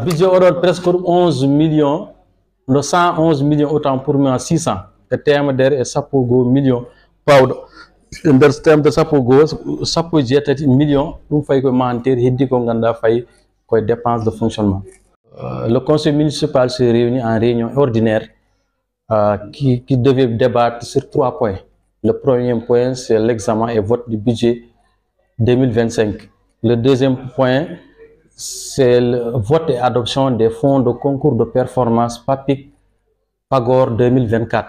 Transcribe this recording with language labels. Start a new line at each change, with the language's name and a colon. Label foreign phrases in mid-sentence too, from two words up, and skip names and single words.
Fula: Budget oɗon presque ɗum 11 millions no 111 millions
French: autant pour moi
Fula: 600 ko temedere e sappo goo millions pawɗo e nder temedere sappo goo sappo e jeetati millions ɗum fayi koye mahanteri heddi ko ganduɗa fayi koye
French: dépense de fonctionnement. Le conseil municipal se réunit en réunion ordinaire qui devait débattre sur 3 points. Le premier point, c'est l'examen et vote du budget 2025. Le deuxième point, c'est le vote et adoption des fonds de concours de performance PAPIC PAGOR 2024.